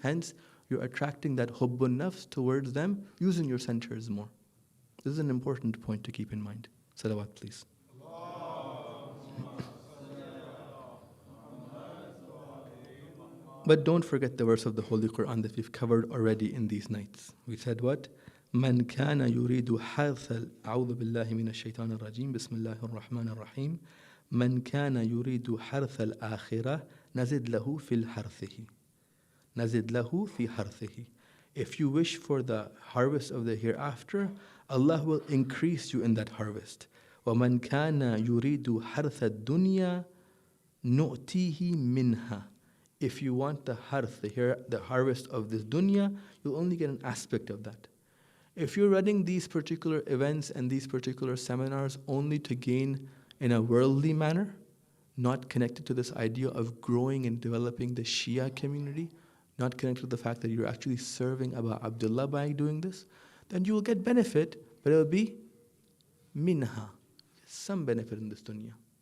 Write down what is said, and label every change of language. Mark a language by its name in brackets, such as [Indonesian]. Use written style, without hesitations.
[English] Hence, you're attracting that hubbun nafs towards them using your centers more. This is an important point to keep in mind. Salawat, please. But don't forget the verse of the Holy Quran that we've covered already in these nights. We said what? [Arabic] من كان يريد حرث أعوذ بالله من الشيطان الرجيم بسم الله الرحمن الرحيم من كان يريد حرث الآخرة نزد له في حرثه نزد له في حرثه. [English] If you wish for the harvest of the hereafter, Allah will increase you in that harvest. [Arabic] ومن كان يريد حرث الدنيا نؤتيه منها. [English] If you want the harth, the harvest of this dunya, you'll only get an aspect of that. If you're running these particular events and these particular seminars only to gain in a worldly manner, not connected to this idea of growing and developing the Shia community, not connected to the fact that you're actually serving Abu Abdullah by doing this, then you will get benefit, but it will be minha, some benefit in this dunya.